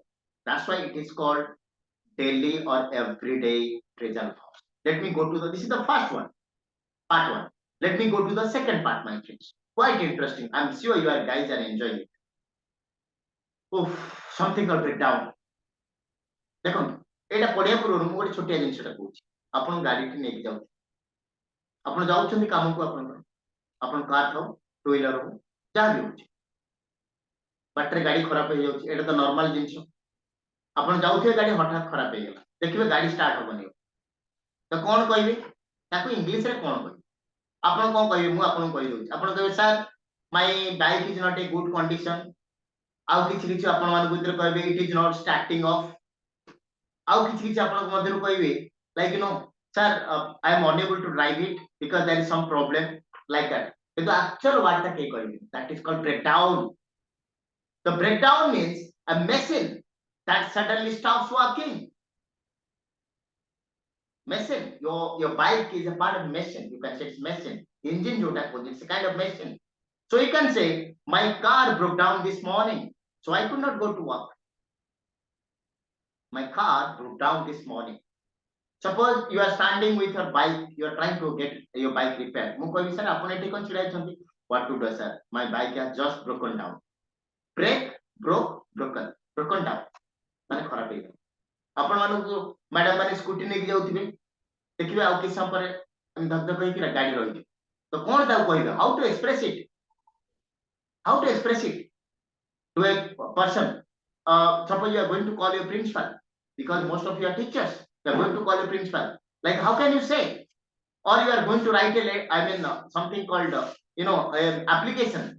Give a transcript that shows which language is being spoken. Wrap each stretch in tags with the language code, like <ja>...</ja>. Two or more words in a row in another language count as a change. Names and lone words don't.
<en>That's why it is called daily or everyday phrasal verbs. Let me go to the, this is the first one, part one. Let me go to the second part, my friends. Quite interesting. I'm sure you are guys are enjoying it. Oof, something called breakdown.</en> <or>ଦେଖନ୍ତୁ, ଏଇଟା ପଢିବା ପୂର୍ବରୁ ମୁଁ ଗୋଟେ ଛୋଟିଆ ଜିନିଷଟା କହୁଛି. ଆପଣ ଗାଡିଟି ନେଇକି ଯାଉଛନ୍ତି, ଆପଣ ଯାଉଛନ୍ତି କାମକୁ, ଆପଣଙ୍କର ଆପଣ କାର୍ ଥାଉ,</or> <en>two wheeler</en> <or>ହଉ, ଯାହା ବି ହଉଛି, ବାଟରେ ଗାଡି ଖରାପ ହେଇଯାଉଛି, ଏଇଟା ତ ନର୍ମାଲ ଜିନିଷ. ଆପଣ ଯାଉଥିବେ, ଗାଡି ହଠାତ୍ ଖରାପ ହେଇଗଲା, ଦେଖିବେ ଗାଡି ଷ୍ଟାର୍ଟ ହବନି, ତ କଣ କହିବେ, ତାକୁ ଇଂଲିଶରେ କଣ କହିବେ, ଆପଣ କଣ କହିବେ, ମୁଁ ଆପଣଙ୍କୁ କହିଦଉଛି. ଆପଣ କହିବେ</or> <en>sir my bike is not a good condition,</en> <or>ଆଉ କିଛି କିଛି ଆପଣ ମାନଙ୍କ ଭିତରେ କହିବେ</or> <en>it is not starting off,</en> <or>ଆଉ କିଛି କିଛି ଆପଣଙ୍କ ମଧ୍ୟରୁ କହିବେ</or> <en>like sir I am unable to drive it because there is some problem, like that.</en> <or>କିନ୍ତୁ</or> <en>actual word</en> <or>ଟା କେହି କହିବେ,</or> <en>that is called breakdown. The breakdown means a machine that suddenly stops working. Machine, your bike is a part of machine, you can say it's machine, engine</en> <or>ଯୋଉଟା କହି,</or> <en>it's a kind of machine. So you can say my car broke down this morning, so I could not go to work. My car broke down this morning. Suppose you are standing with your bike, you are trying to get your bike repaired.</en> <or>ମୁଁ କହିବି sir ଆପଣ ଏଠି କଣ ଛିଡ଼ା ହେଇଛନ୍ତି,</or> <en>what to do sir, my bike has just broken down. Break, broke, broken down</en> <or>ମାନେ ଖରାପ ହେଇଗଲା. ଆପଣ ମାନଙ୍କୁ ମ୍ୟାଡାମ ମାନେ ସ୍କୁଟି ନେଇକି ଯାଉଥିବେ, ଦେଖିବେ ଆଉ କିଛି ସମୟ ପରେ ଧକ ଧକ ହେଇକି ଗାଡି ରହିଯିବ, ତ କଣ ତାକୁ କହିବେ,</or> <en>how to express it, how to express it to a person. Suppose you are going to call your principal, because most of you are teachers, you are going to call your principal, like how can you say, or you are going to write a I mean something called application.</en>